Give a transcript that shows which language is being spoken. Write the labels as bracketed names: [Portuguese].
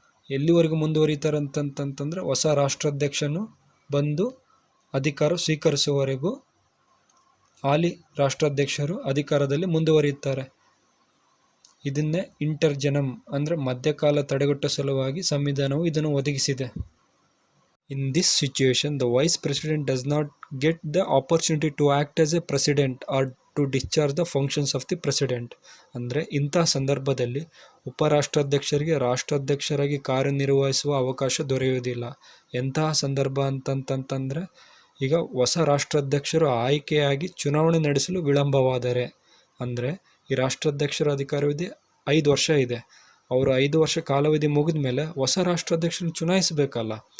[Kannada] ಎಲ್ಲಿವರೆಗೂ ಮುಂದುವರಿಯುತ್ತಾರೆ ಅಂತಂತಂದರೆ ಹೊಸ ರಾಷ್ಟ್ರಾಧ್ಯಕ್ಷನು ಬಂದು ಅಧಿಕಾರ ಸ್ವೀಕರಿಸುವವರೆಗೂ ಹಾಲಿ ರಾಷ್ಟ್ರಾಧ್ಯಕ್ಷರು ಅಧಿಕಾರದಲ್ಲಿ ಮುಂದುವರಿಯುತ್ತಾರೆ. ಇದನ್ನೇ ಇಂಟರ್ಜೆನಮ್ ಅಂದರೆ ಮಧ್ಯಕಾಲ ತಡೆಗಟ್ಟುವ ಸಲುವಾಗಿ ಸಂವಿಧಾನವು ಇದನ್ನು ಒದಗಿಸಿದೆ. [English] In this situation, the vice president does not get the opportunity to act as a president or to discharge the functions of the president. [Kannada] ಅಂದರೆ ಇಂತಹ ಸಂದರ್ಭದಲ್ಲಿ ಉಪರಾಷ್ಟ್ರಾಧ್ಯಕ್ಷರಿಗೆ ರಾಷ್ಟ್ರಾಧ್ಯಕ್ಷರಾಗಿ ಕಾರ್ಯನಿರ್ವಹಿಸುವ ಅವಕಾಶ ದೊರೆಯುವುದಿಲ್ಲ. ಎಂತಹ ಸಂದರ್ಭ ಅಂತಂತಂದರೆ ಈಗ ಹೊಸ ರಾಷ್ಟ್ರಾಧ್ಯಕ್ಷರು ಆಯ್ಕೆಯಾಗಿ ಚುನಾವಣೆ ನಡೆಸಲು ವಿಳಂಬವಾದರೆ, ಅಂದರೆ ಈ ರಾಷ್ಟ್ರಾಧ್ಯಕ್ಷರ ಅಧಿಕಾರವಿದೆ 5 ವರ್ಷ ಇದೆ, ಅವರು 5 ವರ್ಷ ಕಾಲಾವಧಿ ಮುಗಿದ ಮೇಲೆ ಹೊಸ ರಾಷ್ಟ್ರಾಧ್ಯಕ್ಷರನ್ನು ಚುನಾಯಿಸಬೇಕಲ್ಲ.